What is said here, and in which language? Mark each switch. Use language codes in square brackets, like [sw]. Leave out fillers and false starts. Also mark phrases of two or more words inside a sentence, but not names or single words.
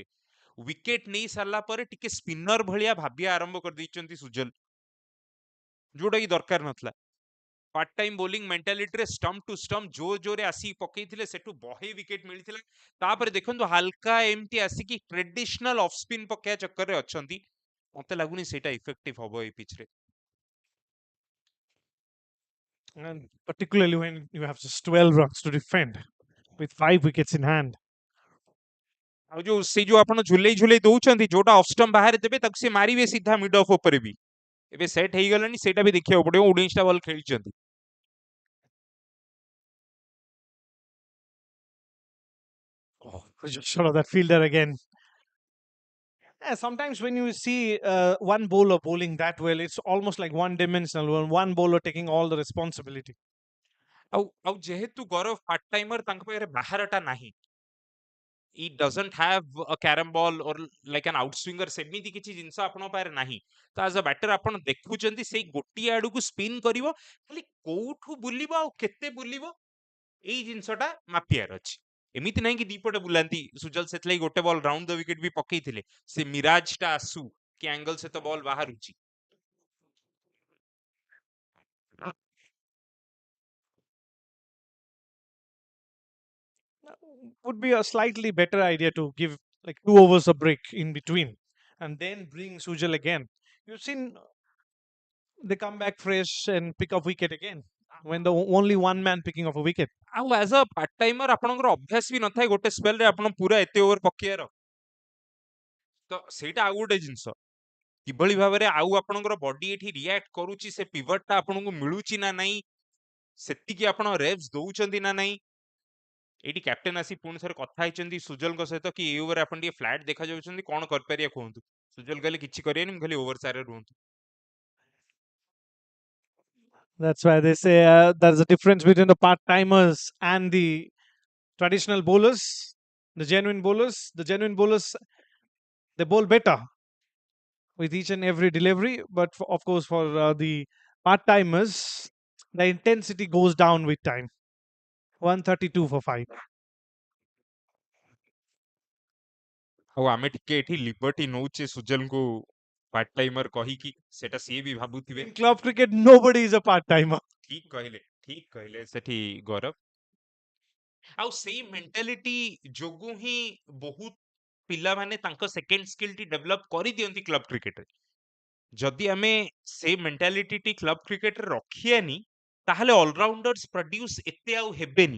[or] ୱିକେଟ ନେଇ ସାରିଲା ପରେ ଟିକେ ସ୍ପିନର ଭଳିଆ ଭାବିବା ଆରମ୍ଭ କରିଦେଇଛନ୍ତି ସୁଜଲ, ଯୋଉଟା କି ଦରକାର ନଥିଲା। [en] part time bowling mentality stump to stump [or] ଜୋର ଜୋରରେ ଆସିକି ପକେଇଥିଲେ, ସେଠୁ ବହେ ୱିକେଟ ମିଳିଥିଲା। ତାପରେ ଦେଖନ୍ତୁ ହାଲକା ଏମିତି ଆସିକି [en] traditional off spin [or] ପକେଇବା ଚକ୍କରରେ ଅଛନ୍ତି। ମତେ ଲାଗୁନି ସେଇଟା ଇଫେକ୍ଟିଭ ହବ ଏଇ ପିଚରେ। [en] And particularly when you have just 12 runs to defend with 5 wickets in hand. [or] ଆଉ ଯୋଉ ସେଇ ଯୋଉ ଆପଣ ଝୁଲେଇ ଝୁଲେଇ ଦଉଛନ୍ତି, ଯୋଉଟା [en] off stump [or] ବାହାରେ ଦେବେ ତାକୁ ସେ ମାରିବେ ସିଧା [en] mid off [or] ଉପରେ ବି। ଏବେ ସେଟ୍ ହେଇଗଲାଣି, ସେଇଟା ବି ଦେଖିବାକୁ ପଡିବ। 19ଟା ବଲ୍ ଖେଳିଛନ୍ତି। [en] Just shot of that fielder again. Yeah, sometimes when you see one bowler bowling that well, it's almost like one dimensional, one bowler taking all the responsibility. [or] ଆଉ ଆଉ ଯେହେତୁ ଗୌରବ [en] part timer [or] ତାଙ୍କ ପାଖରେ ବାହାରଟା ନାହିଁ, [en] he doesn't have a carrom ball or like an outswinger, [or] ସେମିତି କିଛି ଜିନିଷ ଆପଣଙ୍କ ପାଖରେ ନାହିଁ। ତ [en] as a batter [or] ଆପଣ ଦେଖୁଛନ୍ତି ସେଇ ଗୋଟିଏ ଆଡକୁ ସ୍ପିନ୍ କରିବ, ଖାଲି କୋଉଠୁ ବୁଲିବ ଆଉ କେତେ ବୁଲିବ ଏଇ ଜିନିଷଟା ମାପିବାର ଅଛି। ଏମିତି ନାହିଁ କି ଦିପଟେ ବୁଲାନ୍ତି ସୁଜଲ, ସେଥିଲାଗି ଗୋଟେ [en] ball round the wicket [or] ବି ପକେଇଥିଲେ, ସେ ମିରାଜଟା ଆସୁ କି ଆଙ୍ଗଲ ସହିତ ବଲ୍ ବାହାରୁଛି। [en] Would be a slightly better idea to give like 2 overs a break in between and then bring Sujal again. You've seen they come back fresh and pick up wicket again when the only one man picking up a wicket. [or] ଆଉ [en] as a part timer [or] ଆପଣଙ୍କର ଅଭ୍ୟାସ ବି ନଥାଏ ଗୋଟେ ସ୍ପେଲରେ ଆପଣ ପୁରା ଏତେ ଓଭର ପକେଇବାର। ତ ସେଇଟା ଆଉ ଗୋଟେ ଜିନିଷ, କିଭଳି ଭାବରେ ଆଉ ଆପଣଙ୍କର ବଡି ଏଠି ରିଆକ୍ଟ କରୁଛି, ସେ ପିଭଟଟା ଆପଣଙ୍କୁ ମିଳୁଛି ନା ନାହିଁ, ସେତିକି ଆପଣ ରେଭ୍ସ ଦଉଛନ୍ତି ନା ନାହିଁ। ଏଇଠି କ୍ୟାପ୍ଟେନ ଆସି ପୁଣି ଥରେ କଥା ହେଇଛନ୍ତି ସୁଜଲଙ୍କ ସହିତ କି ଏଇ ଓଭର ଆପଣ ଟିକେ ଫ୍ଲାଟ ଦେଖାଯାଉଛନ୍ତି, କଣ କରିପାରିବା କୁହନ୍ତୁ। ସୁଜଲ କହିଲେ କିଛି କରିବାନି, ମୁଁ ଖାଲି ଓଭର ସାରରେ ରୁହନ୍ତୁ। [en] That's why they say there's a difference between the part timers and the traditional bowlers, the genuine bowlers. The genuine bowlers, they bowl better with each and every delivery, but of course, for the part timers, the intensity goes down with time. 132 for 5. [or] ଆଉ ଆମେ ଟିକେ ଏଠି ଲିବର୍ଟି ନଉଛେ ସୁଜଲଙ୍କୁ [en] part timer [or] କହିକି, ସେଟା ସିଏ ବି ଭାବୁଥିବେ। [en] In club cricket, nobody is a part timer. [or] ଠିକ କହିଲେ ସେଠି ଗୌରବ। ଆଉ ସେଇ ମେଣ୍ଟାଲିଟି ଯୋଗୁ ହିଁ ବହୁତ ପିଲାମାନେ ତାଙ୍କ [en] second skill develop [or] କରିଦିଅନ୍ତି [en] club cricket. [or] ଯଦି ଆମେ ସେ ମେଣ୍ଟାଲିଟି [en] club cricket [or] ରଖିଆନି, ତାହେଲେ [en] allrounders produce [or] ଏତେ ଆଉ ହେବେନି।